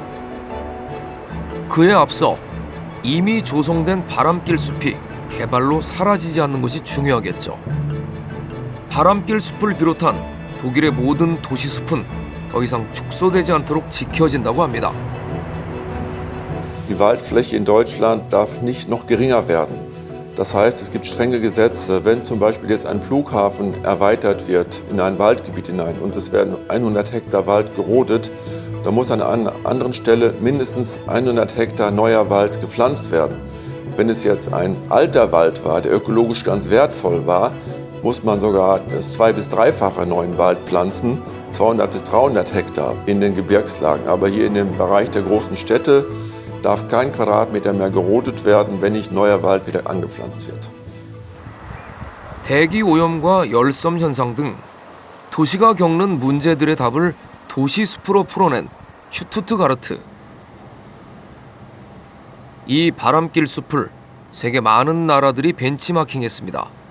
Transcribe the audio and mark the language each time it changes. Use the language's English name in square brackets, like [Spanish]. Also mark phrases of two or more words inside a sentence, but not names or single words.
[Korean] 그에 앞서 이미 조성된 바람길 숲이 개발로 사라지지 않는 것이 중요하겠죠. 바람길 숲을 비롯한 독일의 모든 도시 숲은 더 이상 축소되지 않도록 지켜진다고 합니다. [German] Die Waldfläche in Deutschland darf nicht noch geringer werden. Das heißt, es gibt strenge Gesetze. Wenn zum Beispiel jetzt ein Flughafen erweitert wird in ein Waldgebiet hinein und es werden 100 Hektar Wald gerodet, dann muss an einer anderen Stelle mindestens 100 Hektar neuer Wald gepflanzt werden. Wenn es jetzt ein alter Wald war, der ökologisch ganz wertvoll war, muss man sogar das 2- bis 3-fache neuen Wald pflanzen, 200 bis 300 Hektar in den Gebirgslagen. Aber hier in dem Bereich der großen Städte darf kein Quadratmeter mehr gerodet werden, wenn nicht neuer Wald wieder angepflanzt wird. [Korean] 대기 오염과 열섬 현상 등 도시가 겪는 문제들의 답을 도시 숲으로 풀어낸 슈투트가르트. 이 바람길 숲을 세계 많은 나라들이 벤치마킹했습니다.